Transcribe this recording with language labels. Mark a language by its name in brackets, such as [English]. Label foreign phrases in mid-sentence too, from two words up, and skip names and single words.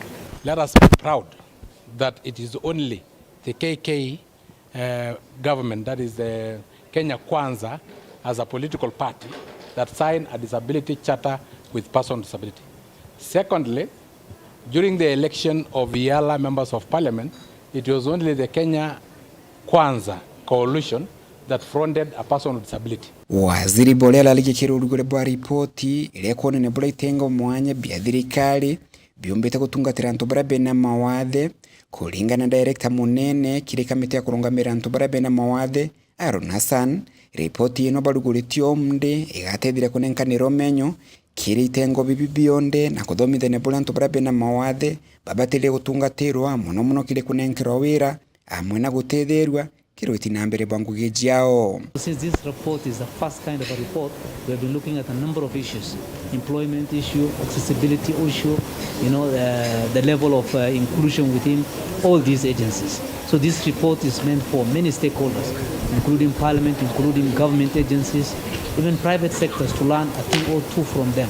[English] Let us be proud that it is only the KK government, that is the Kenya Kwanza, as a political party, that signed a disability charter with persons with disability. Secondly, during the election of Yala members of parliament, it was only the Kenya Kwanza coalition that fronted a person with disability. [Meru] Waziri Bolela aligikira urugore bwa ripoti ile kuonene bula itengo mwanya bya thirikari byombete gutungatira ntu barabe na MAWATHE kulingana na director munene kire kamite ya kurungamira ntu barabe na MAWATHE Aaron Hassan. Ripoti ino baruguritio mde igatethire kunenkaniro menyo kiri itengo bibionde na kuthomithania bula ntu barabe na MAWATHE babatire gutungatirwa muno kire kunenkirwa wira amwe na gutethirwa kiroti na mbere banguge jiao. [English] Since this report is the first kind of a report, we have been looking at a number of issues: employment issue, accessibility issue, the level of inclusion within all these agencies. So this report is meant for many stakeholders, including parliament, including government agencies, even private sectors, to learn a thing or two from them.